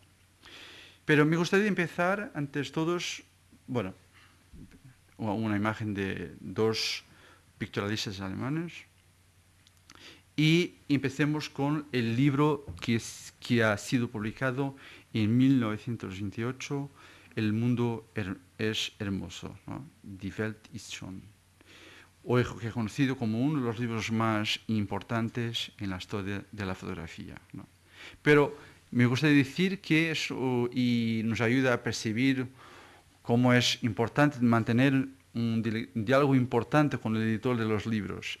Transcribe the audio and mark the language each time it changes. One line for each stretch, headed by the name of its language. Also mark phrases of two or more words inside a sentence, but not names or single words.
Spanish: Pero me gustaría empezar, antes todos, bueno, una imagen de dos pictorialistas alemanes, y empecemos con el libro que ha sido publicado en 1928, El mundo es hermoso, ¿no?
German: Die Welt ist schön.
Spanish: Hoy reconocido como uno de los libros más importantes en la historia de la fotografía, ¿no? Pero me gustaría decir que eso y nos ayuda a percibir cómo es importante mantener un diálogo importante con el editor de los libros.